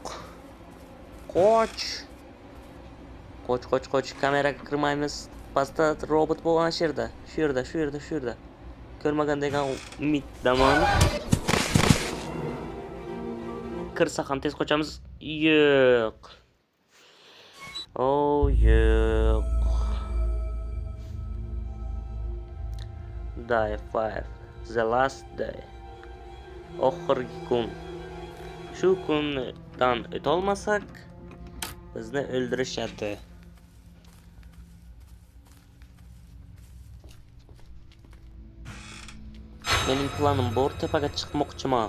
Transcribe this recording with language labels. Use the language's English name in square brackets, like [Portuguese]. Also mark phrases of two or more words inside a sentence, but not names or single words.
[Uzbek] Qoch. Kameraga kirmaymiz. Pastda robot bo'lgan yerda. Shu yerda. Ko'rmagan degan umiddaman. Kirsa ham tez qochamiz. Yo'q. Yo'q. [English] Die 5. The last day. [Uzbek] Oxirgi kun. Shu kundan o'tolmasak, bizni o'ldirishadi. Mening planim bor, tepaga chiqmoqchiman.